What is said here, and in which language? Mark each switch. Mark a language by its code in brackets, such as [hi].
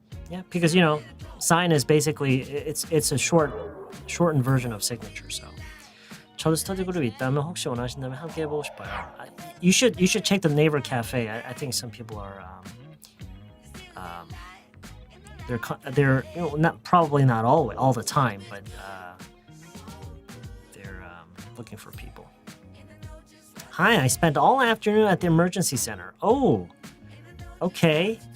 [en] Yeah, because sign is basically it's a shortened version of signature. [ko] So, 저도 스터디 그룹이 있다면 혹시 원하신다면 함께 해보고 싶어요. [en] You should check the neighbor cafe. I think some people are they're not probably not all the time, but they're looking for people. Hi, I spent all afternoon at the emergency center. Oh, okay.